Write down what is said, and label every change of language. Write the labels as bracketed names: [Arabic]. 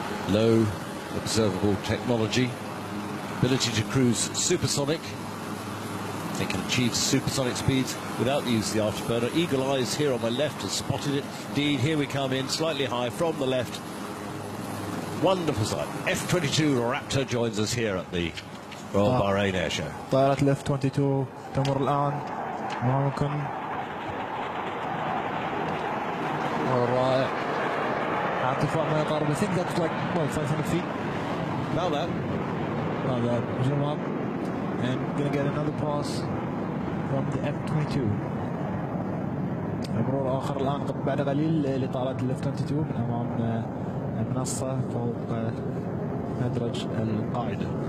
[English] Low observable technology, ability to cruise supersonic. They can achieve supersonic speeds without the use of the afterburner. Eagle Eyes here on my left has spotted it. Indeed, here we come in slightly high from the left. Wonderful sight. F-22 Raptor joins us here at the Royal Bahrain Air Show. [Arabic] طائرة الاف 22 تمر الآن ممكن رائع. ارتفاع ما يقارب. [English] I think that's like 500 feet. About that. About that. Zoom up and gonna get another pass from the F-22. [Arabic] مرور آخر الآن بعد قليل لطائرة الاف 22 من أمام المنصة فوق مدرج القاعدة.